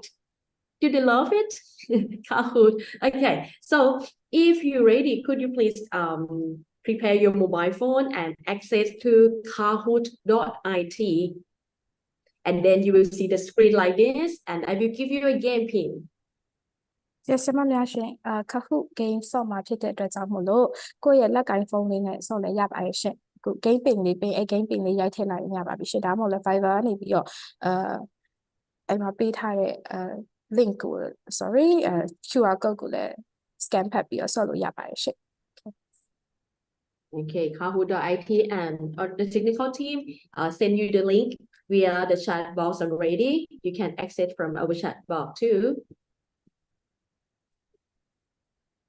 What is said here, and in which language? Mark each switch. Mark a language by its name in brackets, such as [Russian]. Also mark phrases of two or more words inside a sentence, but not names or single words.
[English] Do they love it? Kahoot. Okay. So if you're ready, could you please prepare your mobile phone and access to Kahoot.it. And then you will see the screen like this, and I will give you a game pin. Yes, [Burmese] ဆရာမများရှင် Kahoot game ဆော့မှာဖြစ်တဲ့အတွက်ကြောင့်မို့လို့ကိုယ့်ရဲ့လက်ကင်ဖုန်းလေးနဲ့ဆော့လဲရပါတယ်ရှင်ခု [English] game pin [Burmese] လေးပေး [English] game pin [Burmese] လေးရိုက်ထည့်လိုက်ရပါပြီရှင်ဒါမှမဟုတ်လဲ Fiverr ကနေပြီးတော့အဲ့မှာပေးထားတဲ့link ကို [English] sorry QR code [Burmese] ကိုလည်း scan ဖတ်ပြီးတော့ဆော့လို့ရပါတယ်ရှင် [English] Okay, Kahoot.it and the technical team send you the link via the chat box already. You can access from our chat box too.